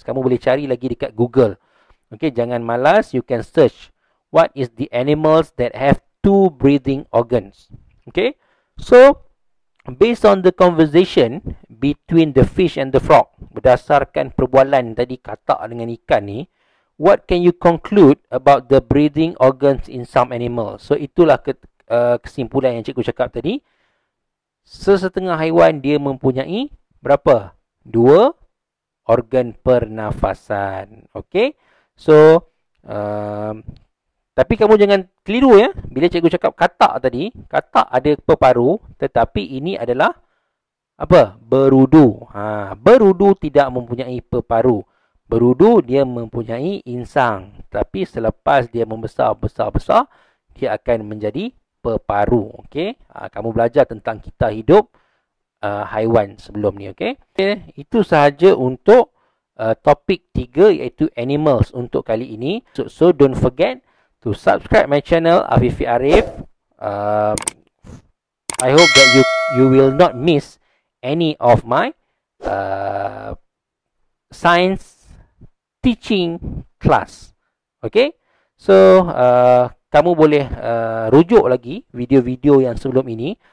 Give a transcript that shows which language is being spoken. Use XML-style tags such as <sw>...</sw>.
<ms>Kamu boleh cari lagi dekat Google. Okay, jangan malas,</ms> <en>you can search what is the animals that have two breathing organs. Okay, so based on the conversation between the fish and the frog,</en> <ms>berdasarkan perbualan tadi katak dengan ikan ni,</ms> <en>what can you conclude about the breathing organs in some animals?</en> <ms>So itulah kesimpulan yang cikgu cakap tadi. Sesetengah haiwan dia mempunyai berapa? 2 organ pernafasan. Okay, so tapi kamu jangan keliru ya. Bila cikgu cakap katak tadi, katak ada peparu, tetapi ini adalah apa? Berudu. Berudu tidak mempunyai peparu. Berudu dia mempunyai insang. Tapi selepas dia membesar, dia akan menjadi peparu. Okey, kamu belajar tentang kita hidup haiwan sebelum ni. Okey, itu sahaja untuk topik 3 iaitu animals untuk kali ini.</ms> <en>So don't forget to subscribe my channel Afifi Arif. I hope that you will not miss any of my science teaching class.</en> <ms>Okay, so kamu boleh rujuk lagi video-video yang sebelum ini.</ms>